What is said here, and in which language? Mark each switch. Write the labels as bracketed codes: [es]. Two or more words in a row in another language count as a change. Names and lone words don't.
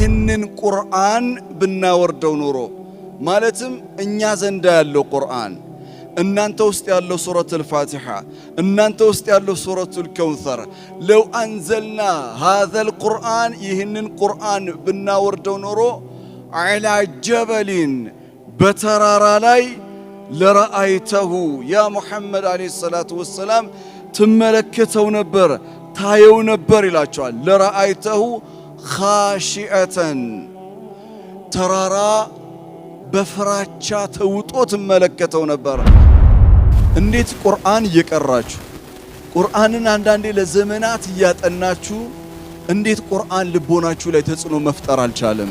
[am] ይህንን ቁርአን ብናወርደው ኖሮ ማለትም እኛ ዘንዳ ያለው ቁርአን እናንተ ውስጥ ያለው ሱረቱል ፋቲሃ እናንተ ውስጥ ያለው ሱረቱል ከውሰር [ar] لو أنزلنا هذا القرآن [am] ይህንን ቁርአን ብናወርደው ኖሮ [ar] على جبل [am] በተራራ ላይ [ar] لرأيته يا محمد عليه الصلاة [am] ወሰላም ትመለከተው ነበር ታየው ነበር ይላቸዋል። [ar] لرأيته خاشعا [am] ተራራ በፍራቻ ተውጦ ትመለከተው ነበር። እንዴት ቁርአን እየቀራችሁ ቁርአንን አንዳንዴ ለዘመናት እያጠናችሁ እንዴት ቁርአን ልቦናችሁ ላይ ተጽዕኖ መፍጠር አልቻለም?